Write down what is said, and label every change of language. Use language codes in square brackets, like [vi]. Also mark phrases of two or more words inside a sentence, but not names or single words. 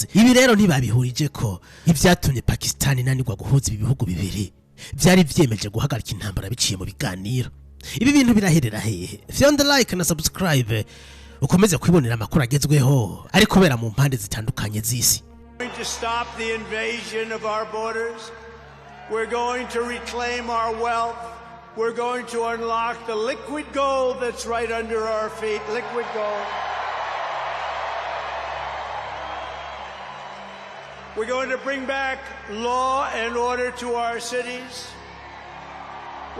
[rn] Ibi rero ntibabihurije ko ivyatumye Pakistan nanirwa guhuza ibihugu bibiri byari vyemeje guhagarika intambara biciye mu biganiro. Ibi bintu biraherera hehe? Fyonda like na subscribe ukomeze kwibonera amakuru agezweho ari kubera mu mpande zitandukanye z'isi. [en] To stop the invasion of our borders, we're going to reclaim our wealth. We're going to unlock the liquid gold that's right under our feet. Liquid gold. We're going to bring back law and order to our cities.